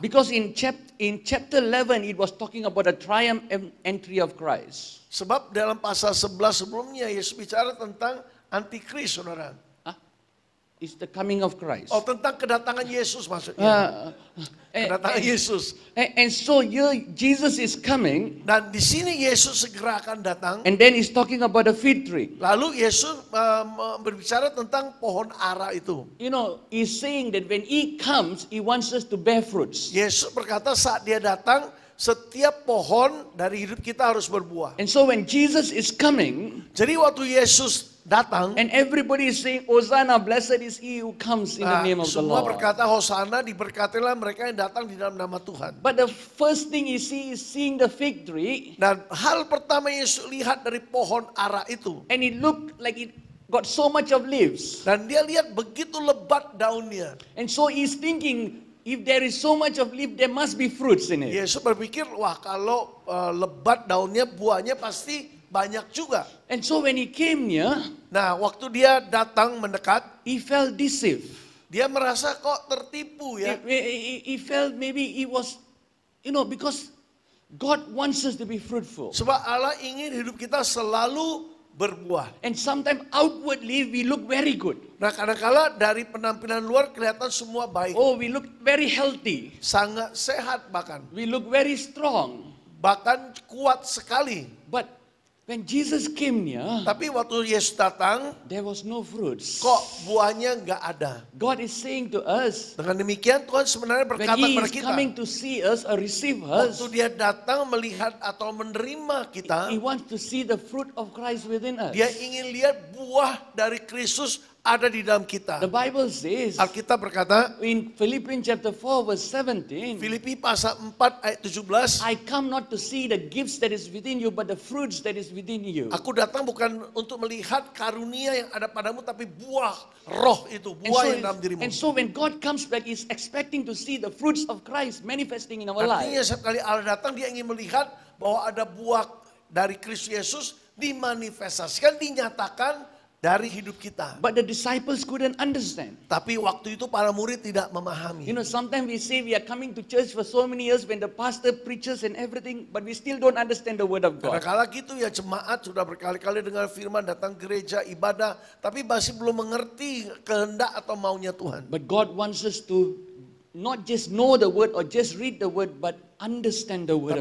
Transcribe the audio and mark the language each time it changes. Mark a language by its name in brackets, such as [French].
[English] Because in chapter 11, it was talking about the triumph entry of Christ. [Indonesian] Sebab dalam pasal 11 sebelumnya Yesus bicara tentang antikris, saudara. [English] It's the coming of Christ. [Indonesian] Oh, tentang kedatangan Yesus maksudnya. Kedatangan Yesus. [English] And so here Jesus is coming, [Indonesian] Dan di sini Yesus segera akan datang. [English] and then he's talking about the fig tree. [Indonesian] Lalu Yesus berbicara tentang pohon ara itu. [English] You know, he's saying that when he comes, he wants us to bear fruits. [Indonesian] Yesus berkata saat dia datang, setiap pohon dari hidup kita harus berbuah. [English] And so when Jesus is coming, [Indonesian] Jadi waktu Yesus datang, [English] and everybody is saying, Hosanna, blessed is he who comes in the name of the [Indonesian] semua [English] Lord. [Indonesian] berkata Hosana, diberkatilah mereka yang datang di dalam nama Tuhan. [English] But the first thing he sees is seeing the fig tree, [Indonesian] Dan hal pertama Yesus lihat dari pohon ara itu, [English] and it looked like it got so much of leaves. [Indonesian] dan dia lihat begitu lebat daunnya. [English] And so he's thinking, if there is so much of leaf, there must be fruits in it. [Indonesian] Yesus berpikir, wah kalau lebat daunnya, buahnya pasti banyak juga. [English] And so when he came near, [Indonesian] Nah, waktu dia datang mendekat, [English] he felt deceived. [Indonesian] dia merasa kok tertipu ya. [English] He felt maybe he was, you know, because God wants us to be fruitful. [Indonesian] Sebab Allah ingin hidup kita selalu berbuah. [English] And sometimes outwardly we look very good. [Indonesian] Nah, kadang-kala dari penampilan luar kelihatan semua baik. [English] Oh, we look very healthy. [Indonesian] Sangat sehat bahkan. [English] We look very strong. [Indonesian] Bahkan kuat sekali. [English] But when Jesus came near, [Indonesian] Tapi waktu Yesus datang, [English] there was no fruits. [Indonesian] kok buahnya nggak ada. [English] God is saying to us, [Indonesian] Dengan demikian Tuhan sebenarnya [English] when [Indonesian] berkata [English] he [Indonesian] kepada [English] is [Indonesian] kita. [English] coming to see us or receive us, [Indonesian] Waktu dia datang melihat atau menerima kita, [English] he wants to see the fruit of Christ within us. [Indonesian] dia ingin lihat buah dari Kristus ada di dalam kita. [English] The Bible says [Indonesian] Alkitab berkata, [English] in Philippians chapter 4 verse 17, [Indonesian] Filipi pasal 4 ayat 17, [English] I come not to see the gifts that is within you, but the fruits that is within you. [Indonesian] aku datang bukan untuk melihat karunia yang ada padamu, tapi buah roh itu, buah yang dalam dirimu. [English] And so when God comes back, he's expecting to see the fruits of Christ manifesting in our [Indonesian] Artinya [English] life. [Indonesian] setiap kali Allah datang, dia ingin melihat bahwa ada buah dari Kristus Yesus dimanifestasikan, dinyatakan dari hidup kita. [English] But the disciples couldn't understand. [Indonesian] Tapi waktu itu para murid tidak memahami. [English] You know, sometimes we say we are coming to church for so many years when the pastor preaches and everything, but we still don't understand the word of God. [Indonesian] Kadang-kala gitu ya, jemaat sudah berkali-kali dengar firman, datang gereja, ibadah, tapi masih belum mengerti kehendak atau maunya Tuhan. [English] But God wants us to not just know the word or just read the word, but understand the word